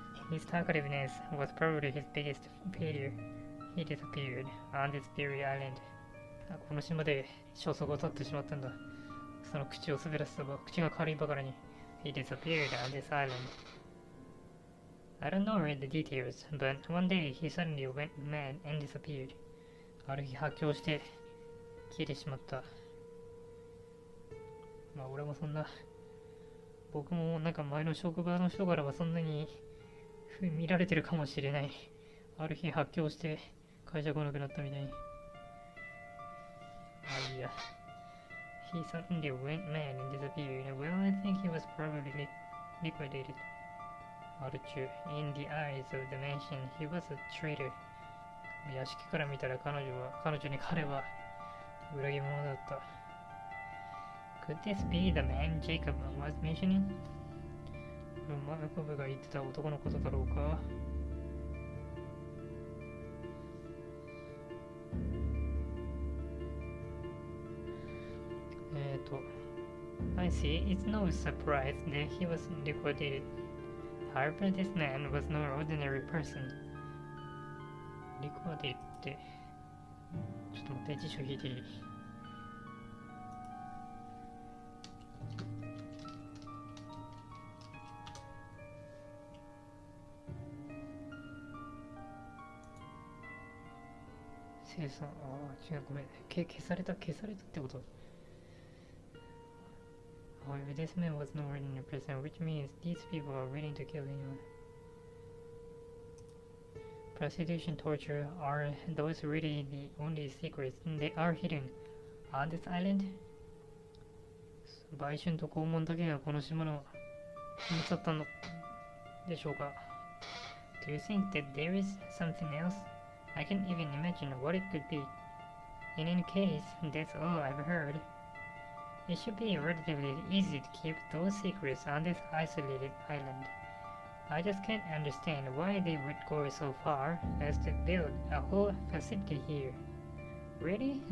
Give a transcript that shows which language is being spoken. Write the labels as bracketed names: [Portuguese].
[English] His talkativeness was probably his biggest failure. He disappeared on this very island. [Japanese] この島で消息を絶ってしまったんだ。その口を滑らせた口が軽いばかりに。 [English] He disappeared on this island. I don't know the details, but one day he suddenly went mad and disappeared. [Japanese] ある日発狂して消えてしまった。まあ俺もそんな、僕もなんか前の職場の人からはそんなに見られてるかもしれない。ある日発狂して会社来なくなったみたいに。いや。 [English] He suddenly went mad and disappeared. Well, I think he was probably liquidated. R2, in the eyes of the mansion, he was a traitor. [Japanese] 屋敷から見たら彼は裏切り者だった。 [English] Could this be the man Jacob was mentioning? [Japanese] マヤコブが言ってた男のことだろうか。 [English] I see. It's no surprise that he was liquidated. However, this man was no ordinary person. [Japanese] Liquidated って、ちょっと待って、辞書引いていい？生産、違う、ごめん。消されたってこと。 [English] However, this man was no ordinary person, which means these people are willing to kill anyone. Prostitution, torture are those really the only secrets they are hidden on this island. [Japanese] 売春と拷問だけがこの島の秘密だったのでしょうか。 [English] Do you think that there is something else? I can't even imagine what it could be. In any case, that's all I've heard. It should be relatively easy to keep those secrets on this isolated island. I just can't understand why they would go so far as to build a whole facility here. Really?